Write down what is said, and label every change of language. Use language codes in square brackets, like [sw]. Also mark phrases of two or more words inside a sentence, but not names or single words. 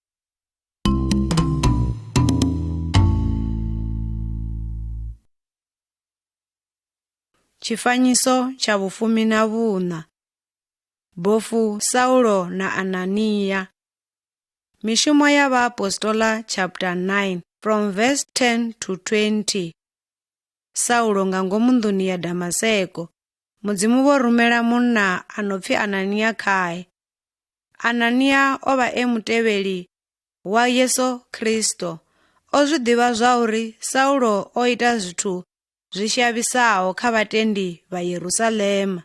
[ve] Tshifanyiso tsha 14. Bofu Saulo na Anania. Mishumo ya Vhaapostola [en] chapter 9 from verse 10 to 20. [ve] Saulo nga ngomu nḓuni ya Damaseko, Mudzimu vho rumela munna a no pfi Anania khae. Anania o vha mutevheli wa Yesu Kristo. O zwi ḓivha zwa uri Saulo o ita zwithu zwi shavhisaho kha vhatendi vha Yerusalema.